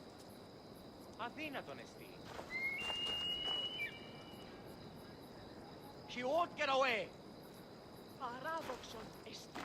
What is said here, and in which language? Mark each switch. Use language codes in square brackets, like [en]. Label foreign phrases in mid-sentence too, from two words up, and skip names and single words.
[el] Αδύνατον εστί. [en] She won't get away. [el] Παράδοξον εστί.